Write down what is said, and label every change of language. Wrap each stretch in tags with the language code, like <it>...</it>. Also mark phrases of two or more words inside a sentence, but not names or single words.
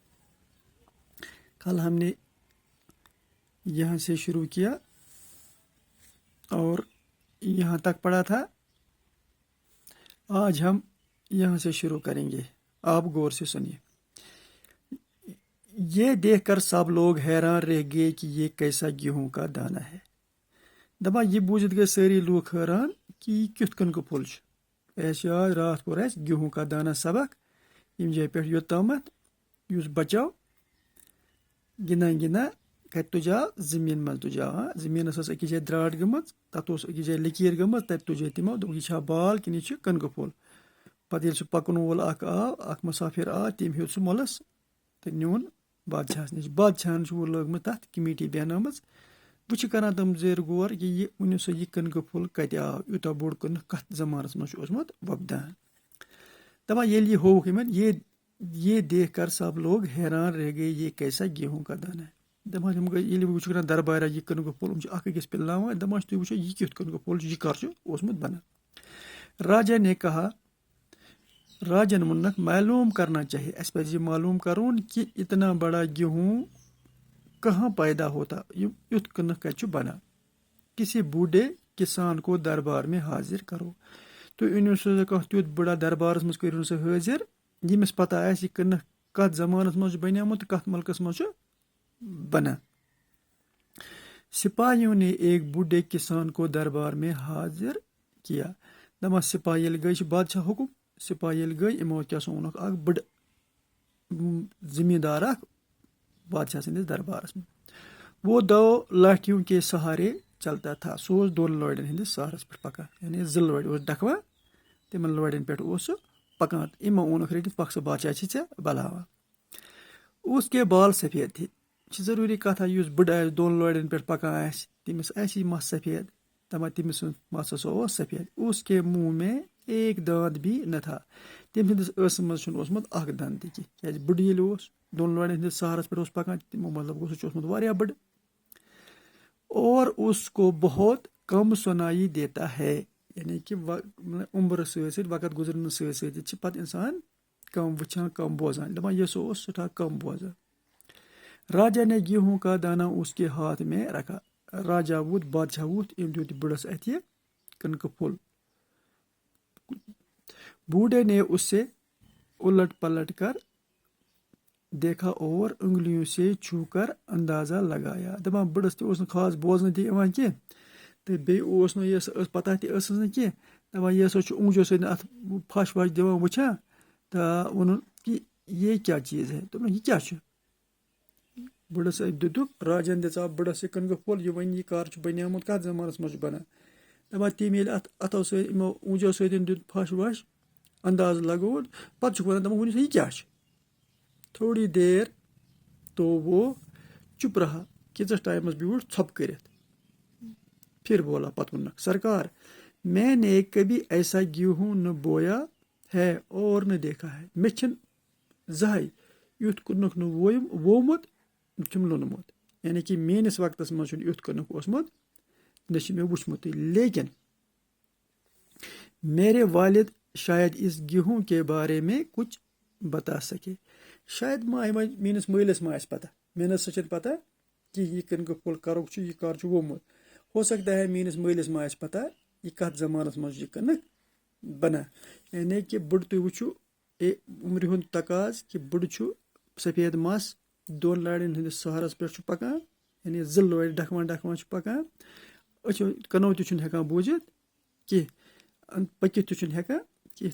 <ur>کل ہم نے یہاں سے شروع کیا اور یہاں تک پڑھا تھا. آج ہم یہاں سے شروع کریں گے. آپ غور سے سنیے. یہ دیکھ کر سب لوگ حیران رہ گئے کہ یہ کیسا گیہوں کا دانہ ہے.</ur> <ks>دپان یہ بوزت گئے ساری لوگ حیران کہ یہ کیُتھ کٕنکہٕ پھوٚل چھُ. اَسہِ یاد راتھ پوٚر اَسہِ</ks> <ur>گیہوں کا دانہ</ur> <ks>سبق ییٚمہِ جایہِ پٮ۪ٹھ یوٚتامَتھ یُس بَچو گِنٛدان گِنٛدان کَتہِ تُجاو زٔمیٖن منٛز تُجاو. زٔمیٖنَس ٲس أکِس جایہِ درٛاٹ گٔمٕژ، تَتھ اوس أکِس جایہِ لٔکیٖر گٔمٕژ، تَتہِ تُجے تِمو. دوٚپُکھ یہِ چھا بال کِنہٕ یہِ چھُ کٕنکہٕ پھوٚل. پَتہٕ ییٚلہِ سُہ پَکَن وول اَکھ آو، اَکھ مُسافِر آو، تٔمۍ ہیوٚت سُہ مۄلَس تہٕ نیوٗن بادشاہَس نِش. بادشاہَن چھُ وۄنۍ لٲگمٕژ تَتھ کمیٖٹی بیٚہنٲومٕژ. وۄنۍ چھِ کَران تِم زیر غور کہِ یہِ ؤنِو سا یہِ کٕنکہٕ پھوٚل کَتہِ آو، یوٗتاہ بوٚڑ کٕنٕک کَتھ زمانَس منٛز چھُ اوسمُت وۄپدان. دَپان ییٚلہِ یہِ ہووُکھ یِمَن،</ks> <ur>یہ دیکھ کر سب لوگ حیران رہ گئے یہ کیسا گیہوں کا دانہ ہے.</ur> <ks>دَپان یِم گٔے ییٚلہِ وٕچھُکھ نہ دربارا یہِ کٕنکہٕ پھوٚل، یِم چھِ اَکھ أکِس پِلناوان. دَپان چھِ تُہۍ وٕچھو یہِ کیُتھ کٕنکہٕ پھوٚل چھُ، یہِ کر چھُ اوسمُت بنان.</ks> <ur>راجا نے کہا،</ur> <ks>راجن ووٚننکھ</ks> <ur>معلوم کرنا چاہیے،</ur> <ks>اَسہِ پَزِ یہِ معلوم کَرُن کہِ</ks> <ur>اتنا بڑا گیہوں کہاں پیدا ہوتا،</ur> <ks>یُتھ کٕنٕک کَتہِ چھُ بنان.</ks> <ur>کسی بوڑھے کسان کو دربار میں حاضر کرو.</ur> <ks>تُہۍ أنِو سا کانٛہہ تیُتھ بٕڑا دربارَس منٛز کٔرِو سُہ حٲضِر ییٚمِس پتہ آسہِ یہِ کٕنٕک کَتھ زمانَس منٛز چھُ بنیومُت تہٕ کَتھ مُلکَس منٛز چھُ بنان.</ks> <ur>سپاہیوں نے ایک بوڑھے کسان کو دربار میں حاضر کیا.</ur> <ks>دَپان سپاہی ییٚلہِ گٔے، چھِ بادشاہ حُکُم. سپاہی ییٚلہِ گٔے، یِمو کیٛاہ سا اوٚنُکھ اَکھ بٕڑٕ زٔمیٖندار اَکھ بادشاہ سٕنٛدِس دربارَس منٛز.</ks> <ur>وہ دو لاٹھیوں کے سہارے چلتا تھا.</ur> <ks>سُہ اوس دۄن لورٮ۪ن ہِنٛدِس سہارَس پٮ۪ٹھ پَکان. یعنی زٕ لورِ اوس ڈکھوان، تِمن لورٮ۪ن پٮ۪ٹھ اوس سُہ پَکان. یِمو اوٚنُکھ رٔٹِتھ، پَکھ ژٕ بادشاہ چھِ ژےٚ بَلاوان.</ks> <ur>اس کے بال سفید تھے.</ur> <ks>یہِ چھِ ضروٗری کَتھا، یُس بٕڑٕ آسہِ دۄن لورٮ۪ن پٮ۪ٹھ پَکان آسہِ، تٔمِس آسہِ مَس سفید. دَپان تٔمِس سُنٛد مَس ہسا اوس سفید.</ks> <ur>اس کے منہ میں ایک دانت بھی نہ تھا.</ur> <ks>تٔمۍ سٕنٛدِس ٲسس منٛز چھُنہٕ اوسمُت اکھ دنٛد تہِ کینٛہہ. کیٛازِ بٕڑٕ ییٚلہِ اوس دۄن لورٮ۪ن ہِنٛدِس سہارَس پٮ۪ٹھ اوس پَکان، تِمو مطلب گوٚو سُہ چھُ اوسمُت واریاہ بٕڑٕ.</ks> <ur>اور اس کو بہت کم سُنائی دیتا ہے.</ur> <ks>یعنی کہِ عُمرٕ سۭتۍ سۭتۍ، وقت گُزرنہٕ سۭتۍ سۭتۍ چھِ پَتہٕ اِنسان کم وٕچھان، کم بوزان. دَپان یہِ سُہ اوس سٮ۪ٹھاہ کم بوزان.</ks> <ur>راجا نے گیہوں کا دانہ اس کے ہاتھ میں رکھا.</ur> <ks>راجا ووت، بادشاہ ووت، أمۍ دیُت بٕڑس اَتھِ یہِ کٕنکہٕ پھوٚل.</ks> <ur>بوڑھے نے اس سے الٹ پلٹ کر دیکھا اور انگلیوں سے چھو کر اندازہ لگایا.</ur> <ks>دَپان بٕڑس تہِ اوس نہٕ خاص بوزنہٕ تہِ یِوان کینٛہہ تہٕ بیٚیہِ اوس نہٕ یۄس پتہ تہِ ٲسٕس نہٕ کینٛہہ. دَپان یہِ ہسا چھُ اونٛگجو سۭتۍ اَتھ پھش وش دِوان وٕچھان تہٕ ووٚنُن کہِ یہِ کیٛاہ چیٖز ہے. دوٚپُن یہِ کیٛاہ چھُ. بٕڑس دیُتُکھ، راجن دِژاو بٕڑس یہِ کٕنکہٕ پھوٚل. یہِ وَنہِ یہِ کر چھُ بنیومُت، کَتھ زمانَس منٛز چھُ بنان. دَپان تٔمۍ ییٚلہِ اَتھ اَتھو سۭتۍ یِمو اونٛگجو سۭتۍ دیُت پھش وش، اندازٕ لگووُن، پتہٕ چھُکھ وَنان دَپان ؤنِو سا یہِ کیٛاہ چھُ.</ks> <ur>تھوڑی دیر تو وہ چُپ رہا.</ur> <ks>کینٛژھس ٹایمَس بیوٗٹھ ژھۄپہٕ کٔرِتھ.</ks> <ur>پھر بولا،</ur> <ks>پتہٕ ووٚنُکھ سرکار</ks> <ur>میں نے کبھی ایسا گیہوں نہ بویا ہے اور نہ دیکھا ہے.</ur> <ks>مےٚ چھِنہٕ زٕہٕنۍ یُتھ کٕنُک نہٕ وومُت نہ چھُم لوٚنمُت. یعنی کہِ میٲنِس وقتس منٛز چھُنہٕ یُتھ کٕنُک اوسمُت، نہ چھُ مےٚ وٕچھمُتٕے.</ks> <ur>لیکن میرے والد شاید اس گیہوں کے بارے میں کچھ بتا سکے.</ur> <ks>شاید ما میٲنِس مٲلِس ما آسہِ پتہ. مےٚ نہ سا چھنہٕ پتہ کہِ یہِ کٕنکہٕ پھوٚل کَرُک چھُ، یہِ کر چھُ وومُت.</ks> <ur>ہو سکتا ہے</ur> <ks>میٲنِس مٲلِس ما آسہِ پتہ یہِ کَتھ زمانَس منٛز چھُ یہِ کٕنٕک بنان. یعنی کہِ بٕڑٕ تُہۍ وٕچھِو عُمرِ ہُنٛد تقاض کہِ بٕڑٕ چھُ سفید مَس، دۄن لورٮ۪ن ہِنٛدِس سہارَس پٮ۪ٹھ چھُ پَکان. یعنی زٕ لورِ ڈکھوان ڈکھوان چھُ پَکان. أچھو کَنو تہِ چھُنہٕ ہٮ۪کان بوٗزِتھ کینٛہہ، پٔکِتھ تہِ چھُنہٕ ہٮ۪کان کینٛہہ.</ks>